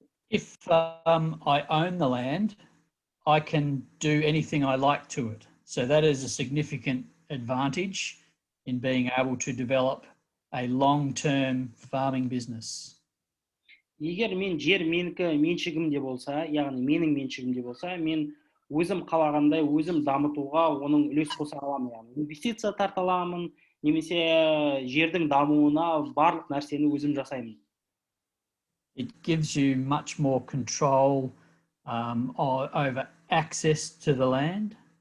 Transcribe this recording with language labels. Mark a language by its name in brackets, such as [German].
[English] If I own the land, I can do anything I like to it. So that is a significant advantage in being able to develop a long-term farming business. [Kazakh] Егер мен жер менікі меншігімде болса, яғни менің меншігімде болса, мен өзім қалағандай өзім дамытуға оның үлес қоса аламын, яғни инвестиция тарта аламын, немесе жердің дамуына барлық нәрсені өзім жасаймын. [English] It gives you much more control over access to the land.